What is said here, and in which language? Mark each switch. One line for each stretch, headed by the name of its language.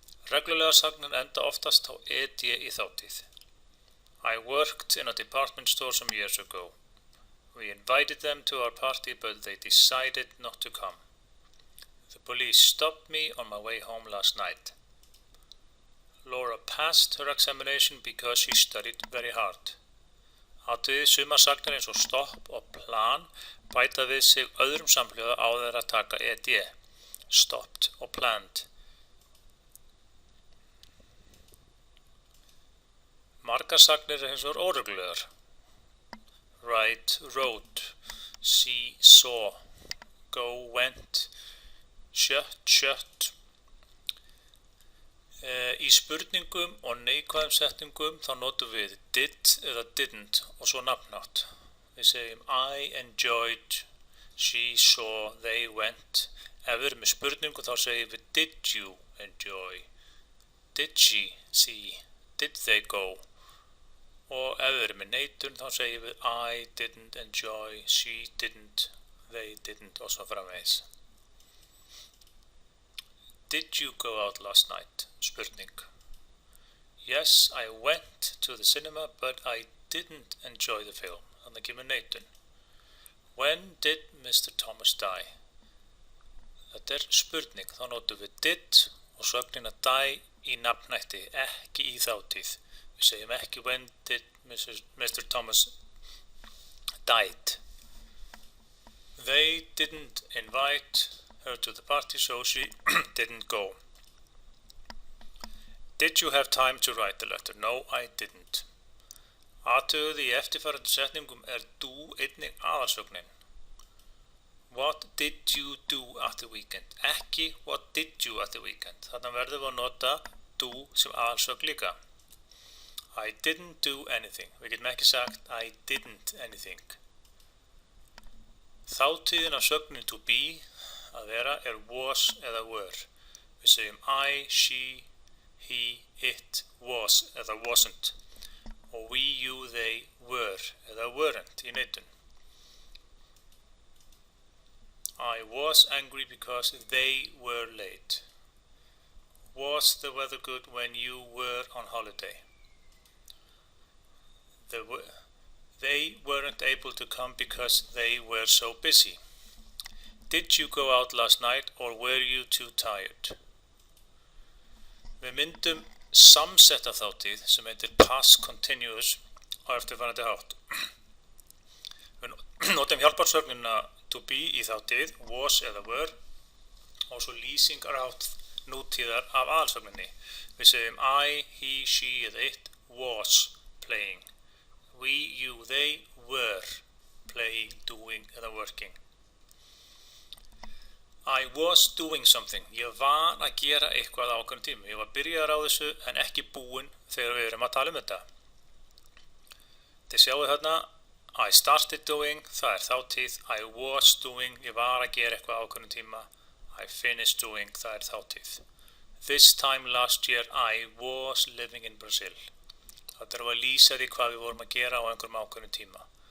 Icelandic: Reglulegar sagnir enda oftast á ed í þátíð.
English: I worked in a department store some years ago. We invited them to our party, but they decided not to come. The police stopped me on my way home last night. Laura passed her examination because she studied very hard.
Icelandic: Athugið sumar sagnir eins og stopp og plan bæta við sig öðrum samhljóða áður að taka ed.
English: Stopped
Icelandic: og
English: planned.
Icelandic: Margar sagnir eins og óreglulegar.
English: Write, wrote, see, saw, go, went, shut.
Icelandic: Í spurningum og neikvæðum setningum þá notum við did eða didn't og svo nafnhátt. Við segjum
English: I enjoyed, she saw, they went.
Icelandic: Ef við erum með spurningu þá segjum við
English: did you enjoy, did she see, did they go.
Icelandic: Og ef við erum með neitun þá segjum við
English: I didn't enjoy, she didn't, they didn't
Icelandic: og svo framvegis.
English: Did you go out last night?
Icelandic: Spurning.
English: Yes, I went to the cinema, but I didn't enjoy the film.
Icelandic: Þannig kemur neitun.
English: When did Mr. Thomas die?
Icelandic: Þetta spurning. Þá notum við did og sögnina die í nafnhætti, ekki í þátíð. Við segjum ekki
English: when did Mr. Thomas died. They didn't invite her to the party, so she didn't go. Did you have time to write the letter? No, I didn't.
Icelandic: Athugið í eftirfarandi setningum do einnig aðalsögnin.
English: What did you do at the weekend?
Icelandic: Ekki
English: what did you at the weekend.
Icelandic: Þarna verðum við að nota do sem aðalsögn líka.
English: I didn't do anything.
Icelandic: Við getum ekki sagt I didn't anything. Þátíðin af sögnin to be að vera was eða were. Við segjum
English: I, she, he, it, was
Icelandic: eða
English: wasn't.
Icelandic: Og
English: we, you, they, were
Icelandic: eða
English: weren't
Icelandic: í neitun.
English: I was angry because they were late. Was the weather good when you were on holiday? They weren't able to come because they were so busy. Did you go out last night or were you too tired?
Icelandic: Við myndum samsetta þátíð sem heitir past continuous á eftirfarandi hátt. Við notum hjálparsögnina to be í þátíð, was eða were og svo lýsingarhátt nútíðar af aðalsögninni. Við segjum
English: I, he, she
Icelandic: eða
English: it was playing. We, you, they were playing, doing eða working. I was doing something.
Icelandic: Ég var að gera eitthvað á ákveðnum tíma. Ég var byrjaður á þessu en ekki búinn þegar við erum að tala þetta. Þið sjáu þarna
English: I started doing,
Icelandic: það þátíð.
English: I was doing,
Icelandic: ég var að gera eitthvað á ákveðnum tíma.
English: I finished doing,
Icelandic: það þátíð.
English: This time last year I was living in Brazil.
Icelandic: Þetta að lýsa því hvað við vorum að gera á einhverjum ákveðnum tíma.